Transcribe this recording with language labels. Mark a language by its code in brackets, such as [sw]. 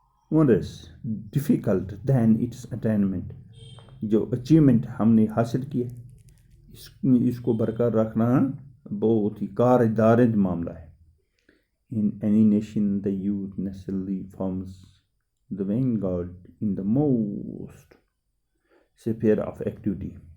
[en] Worse, difficult than its attainment. [ur] جو achievement ہم نے حاصل کی ہے، اس کو برقرار رکھنا بہت ہی کارآمد معاملہ ہے. [en] In any nation, the youth necessarily forms the vanguard in the most sphere of activity.